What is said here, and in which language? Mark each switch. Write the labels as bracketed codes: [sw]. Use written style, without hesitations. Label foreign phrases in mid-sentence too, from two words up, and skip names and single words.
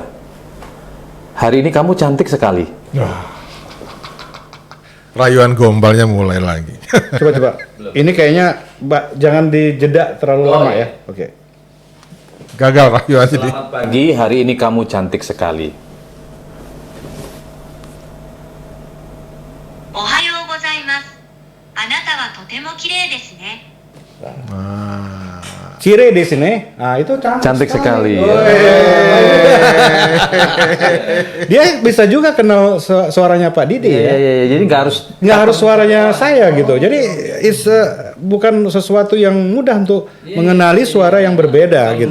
[id] Hari ini kamu cantik sekali. Rayuan gombalnya mulai lagi. Coba. Ini kayaknya jangan dijeda terlalu lama ya. Oke. Gagal rayuan jadi. Selamat pagi. Hari ini kamu cantik sekali. [ja] おはようございます. あなたはとてもきれいですね. [id] Cire di sini. Nah, itu Cantik sekali. Dia bisa juga kenal suaranya Pak Didi ya. Iya. Jadi Nggak harus suaranya saya gitu. Jadi bukan sesuatu yang mudah untuk mengenali suara yang berbeda gitu.